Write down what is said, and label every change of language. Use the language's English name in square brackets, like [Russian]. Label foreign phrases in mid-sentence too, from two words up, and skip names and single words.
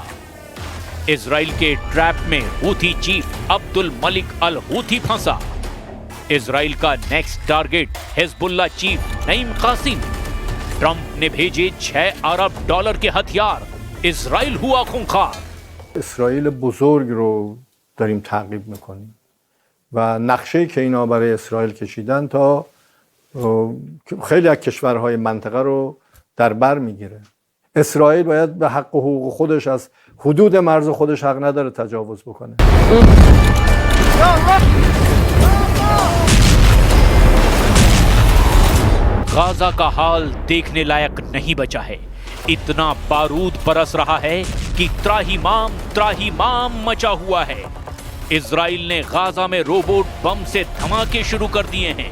[Hindi] इजराइल के ट्रैप में हूथी चीफ अब्दुल मलिक अल हूथी फंसा। इजराइल का [English] next target [Hindi] हिजबुल्लाह चीफ नईम कासिम। ट्रंप ने भेजे $6 अरब के हथियार। इजराइल हुआ खूंखार। [Persian] اسرائیل بزرگ رو داریم تعقیب میکنیم و نقشه‌ای که اینا برای اسرائیل کشیدن تا خیلی از کشورهای منطقه رو در بر میگیره. اسرائیل باید به حق و حقوق خودش از حدود مرز خودش حق نداره تجاوز بکنه. [Hindi] गाजा का हाल देखने लायक नहीं बचा है। इतना बारूद बरस रहा है कि त्राहिमाम मचा हुआ है। इजराइल ने गाजा में रोबोट बम से धमाके शुरू कर दिए हैं।